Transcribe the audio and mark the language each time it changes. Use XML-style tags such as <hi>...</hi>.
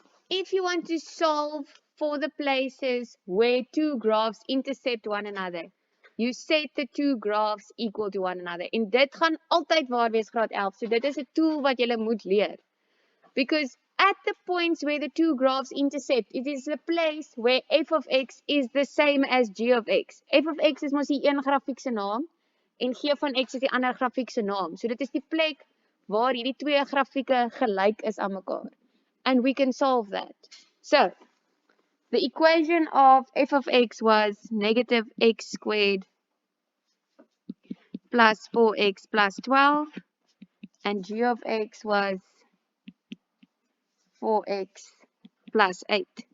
<en>If you want to solve for the places where two graphs intercept one another, you set the two graphs equal to one another.</en> <af>En dit gaan altyd waar wees graad 11. So dit is 'n tool wat jy moet leer.</af> <en>Because at the points where the two graphs intercept, it is the place where f of x is the same as g of x.</en> <af>F of x is mos die een grafiek se naam en g van x is die ander grafiek se naam. So dit is die plek waar hierdie twee grafieke gelyk is aan mekaar.</af> <en>And we can solve that. So, the equation of f of x was negative x squared plus 4x plus 12, and g of x was 4x plus 8.</en>